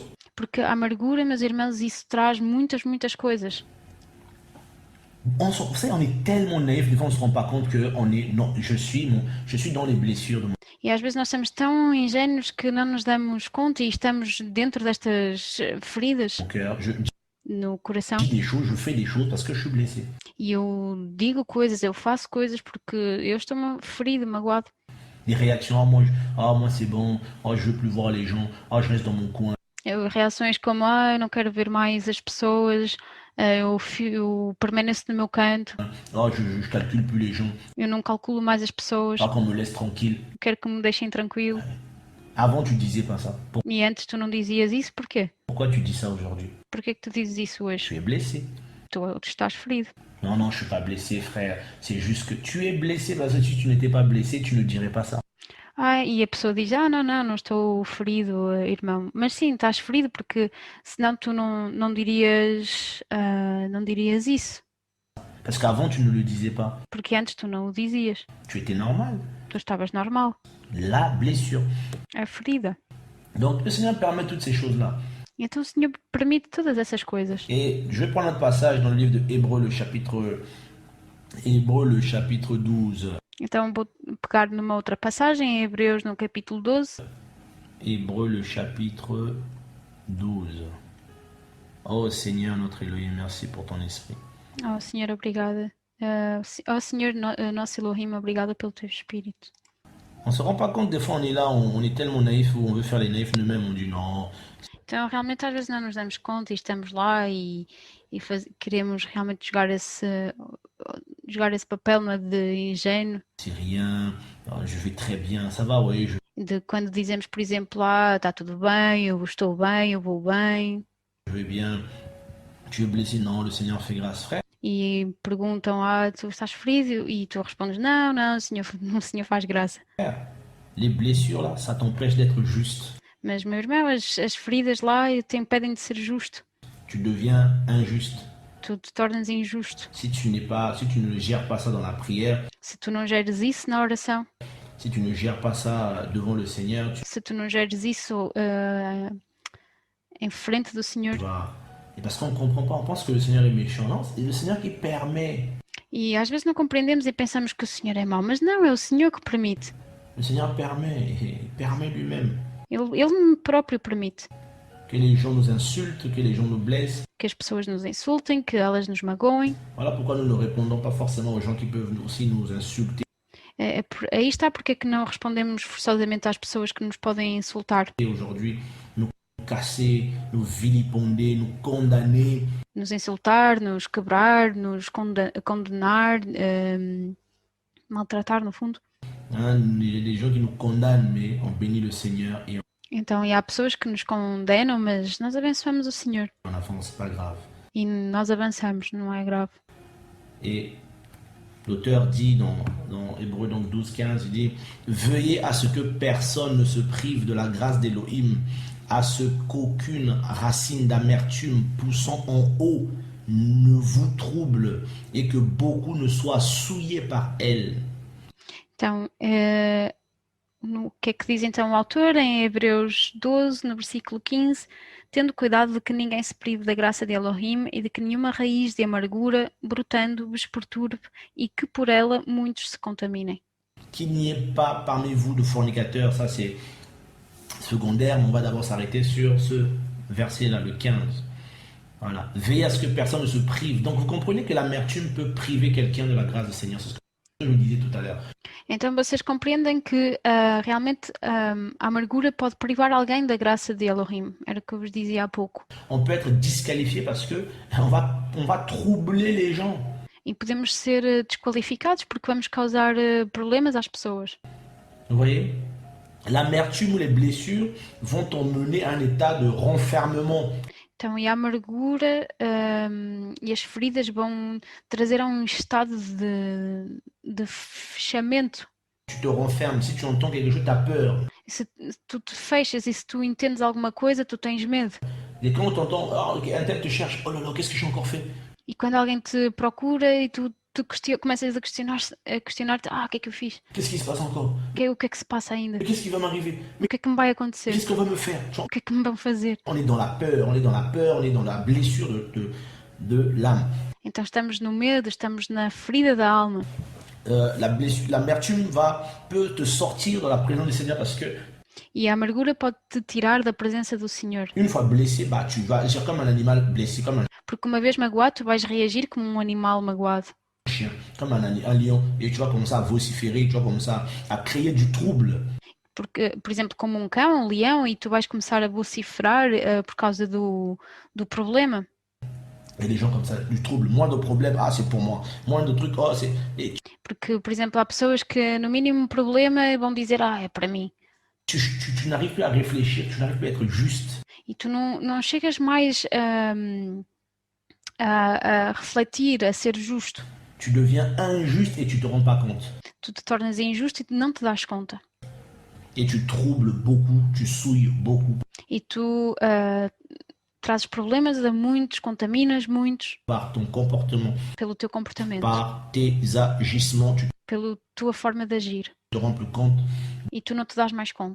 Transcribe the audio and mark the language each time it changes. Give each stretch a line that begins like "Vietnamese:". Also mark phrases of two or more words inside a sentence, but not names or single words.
Portuguese: Porque a amargura, meus irmãos, isso traz muitas, muitas coisas.
French: Vous savez, on est tellement naïf, des fois on ne se rend pas compte que je suis dans les blessures de mon
Portuguese: E às vezes nós somos tão ingênuos que não nos damos conta e estamos dentro destas feridas
French: cœur. Je
Portuguese: no coração.
French: dis des choses, je fais des choses parce que je suis blessé.
Portuguese: E eu digo coisas, eu faço coisas porque eu estou ferido, magoado.
French: Des réactions, moi c'est bon, je veux plus voir les gens, je reste dans mon coin.
Portuguese: Reações como, eu não quero ver mais as pessoas, eu permaneço no meu canto,
French: Je calcule plus les gens,
Portuguese: eu não calculo mais as pessoas,
French: qu'on me laisse tranquille.
Portuguese: eu quero que me deixem tranquilo.
French: Avant tu disais pas ça.
Portuguese: E antes tu não dizias isso, porquê?
French: Pourquoi tu dis ça aujourd'hui?
Portuguese: Porquê que tu dizes isso hoje?
French: Tu es blessé.
Portuguese: Tu estás ferido.
French: Non, je suis pas blessé, frère. C'est juste que tu es blessé parce que si tu n'étais pas blessé, tu ne dirais pas ça.
Portuguese: E a pessoa diz, não estou ferido, irmão. Mas sim, estás ferido porque senão tu não dirias isso.
French: Parce qu'avant, tu ne le disais pas.
Portuguese: Porque antes tu não o dizias.
French: Tu étais normal.
Portuguese: Tu estavas normal.
French: La blessure.
Portuguese: A ferida.
French: Donc, le Seigneur permet toutes ces choses-là.
Portuguese: Então o Senhor permite todas essas coisas.
French: Et je vais prendre un passage dans le livre de Hébreux, le chapitre 12.
Portuguese: Então vou pegar numa outra passagem, em Hebreus, no capítulo 12.
French: Hébreux, le chapitre 12. Oh Seigneur, notre Elohim, merci pour ton esprit.
Portuguese: Oh Senhor, obrigada. Senhor, nosso Elohim, obrigada pelo teu Espírito.
French: On se rend pas compte, des fois on est là, on est tellement naïf où on veut faire les naïfs nous-mêmes, on dit non.
Portuguese: Então realmente às vezes não nos damos conta e estamos lá e queremos realmente jogar esse papel de ingênuo.
French: C'est rien, je vais très bien, ça va, ouais.
Portuguese: De quando dizemos, por exemplo, está tudo bem, eu estou bem, eu vou bem.
French: Je vais bien, tu es blessé, non, le Seigneur fait grâce, frère.
Portuguese: E perguntam, tu estás ferido? E tu respondes, não, o Senhor faz graça.
French: Les blessures là, ça t'empêche d'être juste.
Portuguese: Mas, meu irmão, as feridas lá te impedem de ser justo.
French: Tu deviens injuste.
Portuguese: Tu te tornas injusto.
French: Si tu ne gères pas ça dans la prière.
Portuguese: Se tu não geres isso na oração.
French: Si tu ne gères pas ça devant le Seigneur.
Portuguese: Se tu não geres isso em frente do Senhor.
French: Et parce qu'on ne comprend pas, on pense que le Seigneur est méchant. Non, c'est le Seigneur qui permet.
Portuguese: E às vezes não compreendemos e pensamos que o Senhor é mau, mas não, é o Senhor que permite.
French: Le Seigneur permet lui-même.
Portuguese: Ele próprio permite.
French: Que les gens nous insultent, que les gens nous blessent.
Portuguese: Que as pessoas nos insultem, que elas nos magoem.
French: Voilà pourquoi nous ne répondons pas forcément aux gens qui peuvent aussi nous insulter.
Portuguese: Aí está porque é que não respondemos forçosamente às pessoas que nos podem insultar.
French: Et aujourd'hui, nous casser, nous vilipender, nous condamner.
Portuguese: Nos insultar, nos quebrar, nos condenar, maltratar no fundo.
French: Les gens qui nous condamnent, mais on bénit le Seigneur et
Portuguese: Então, há pessoas que nos condenam, mas nós abençoamos o Senhor.
French: on avance, pas grave.
Portuguese: E nós avançamos, não é grave.
French: Et l'auteur dit dans Hébreux donc 12, 15, il dit « Veuillez à ce que personne ne se prive de la grâce d'Élohim, à ce qu'aucune racine d'amertume poussant en haut ne vous trouble et que beaucoup ne soient souillés par elle. »
Portuguese: Então, o que é que diz então o autor em Hebreus 12, no versículo 15? Tendo cuidado de que ninguém se prive da graça de Elohim e de que nenhuma raiz de amargura brotando vos perturbe e que por ela muitos se contaminem.
French: Qu'il n'y ait pas parmi vous de fornicateurs, ça c'est secondaire, mais on va d'abord s'arrêter sur ce verset-là, le 15. Voilà. Veillez à ce que personne ne se prive. Donc vous comprenez que l'amertume peut priver quelqu'un de la grâce du Seigneur. C'est ce que je vous disais tout à l'heure.
Portuguese: Então vocês compreendem que realmente a amargura pode privar alguém da graça de Elohim. Era o que eu vos dizia há pouco.
French: On peut être disqualifié parce que on va troubler les gens.
Portuguese: E podemos ser desqualificados porque vamos causar problemas às pessoas.
French: Vous voyez? L'amertume ou les blessures vont t'emmener à un état de renfermement.
Portuguese: Então, e a amargura e as feridas vão trazer a um estado de fechamento.
French: Tu te renfermes. Si tu entends quelque chose, tu as peur.
Portuguese: E se tu te fechas e se tu entendes alguma coisa, tu tens medo.
French: Et quand tu entends, oh, un tel te cherche, oh là là, qu'est-ce que j'ai encore fait?
Portuguese: E quando alguém te procura e tu começas a questionar-te, o que é que eu fiz?
French: Qu'est-ce qui se passe encore?
Portuguese: O que é que se passa ainda?
French: Mais qu'est-ce qui va m'arriver? Mais
Portuguese: O que é que me vai acontecer?
French: qu'est-ce qu'on va me faire?
Portuguese: O que é que me vão fazer?
French: On est dans la peur, on est dans la peur, on est dans la blessure de l'âme.
Portuguese: Então estamos no medo, estamos na ferida da alma.
French: L'amertume peut te sortir de la présence du Seigneur parce que
Portuguese: E a amargura pode te tirar da presença do Senhor.
French: une fois blessé, bah, tu vas agir comme un animal blessé, comme un
Portuguese: Porque uma vez magoado, tu vais reagir como um animal magoado.
French: chien, comme un lion, et tu vas commencer à vociférer, tu vas commencer à créer du trouble.
Portuguese: Porque, por exemplo, como um cão, um leão, e tu vais começar a vociferar por causa do problema.
French: Il y a des gens comme ça, du trouble, moins de problèmes, ah c'est pour moi, moins de trucs, oh c'est... Et
Portuguese: Porque, por exemplo, há pessoas que no mínimo problema vão dizer, é para mim.
French: tu n'arrives plus à réfléchir, tu n'arrives plus à être juste.
Portuguese: E tu não chegas mais a refletir, a ser justo.
French: Tu deviens injuste et tu te rends pas compte.
Portuguese: Tu te tornas injusto e não te das conta.
French: Et tu troubles beaucoup, tu souilles beaucoup
Portuguese: E tu trazes problemas a muitos, contaminas muitos
French: par ton comportement,
Portuguese: pelo teu comportamento,
French: par tes agissements, tu
Portuguese: pela tua forma de agir.
French: te rends plus compte
Portuguese: E tu não te das mais conta